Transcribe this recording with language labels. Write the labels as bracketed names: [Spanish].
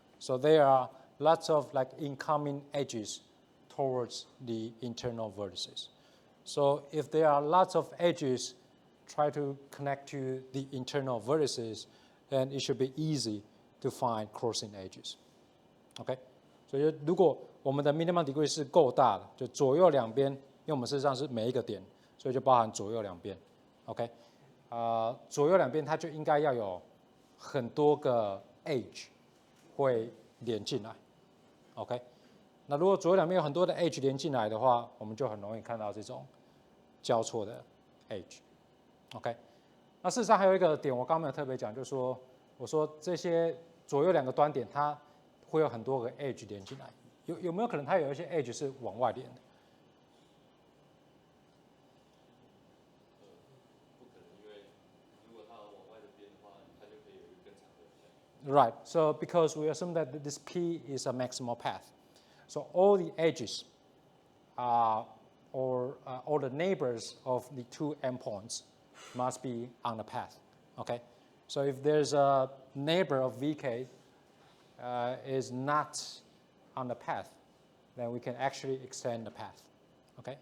[English] So there are lots of like incoming edges towards the internal vertices. So if there are lots of edges try to connect to the internal vertices, then it should be easy to find crossing edges. [Chinese] OK， 所以如果我们的 minimum degree 是够大的，就左右两边，因为我们事实上是每一个点，所以就包含左右两边。 OK， 左右两边它就应该要有很多个 edge 会连进来。 OK， 那如果左右两边有很多的 edge 连进来的话，我们就很容易看到这种交错的 edge。OK， 那事实上还有一个点我刚刚没有特别讲，就是说我说这些左右两个端点它会有很多个 edge 连进来，有没有可能它有一些 edge 是往外连的？不可能，因为如果它往外的边的话，它就可以有一个更长的。 [English] Right. So because we assume that this P is a maximal path, so all the edges, or all the neighbors of the two endpoints must be on the path. Okay. So if there's a neighbor of Vk is not on the path, then we can actually extend the path. Okay.